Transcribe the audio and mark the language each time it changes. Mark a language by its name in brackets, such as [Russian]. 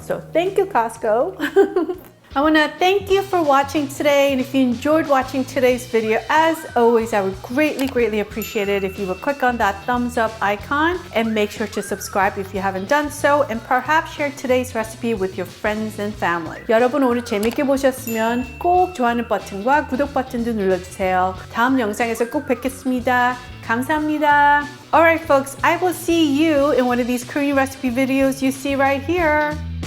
[English] So thank you, Costco. I want to thank you for watching today, and if you enjoyed watching today's video, as always, I would greatly appreciate it if you would click on that thumbs up icon and make sure to subscribe if you haven't done so, and perhaps share today's recipe with your friends and family. [Korean] 여러분 오늘 재밌게 보셨으면 꼭 좋아하는 버튼과 구독 버튼도 눌러주세요. 다음 영상에서 꼭 뵙겠습니다. 감사합니다. [English] Alright folks, I will see you in one of these Korean recipe videos you see right here.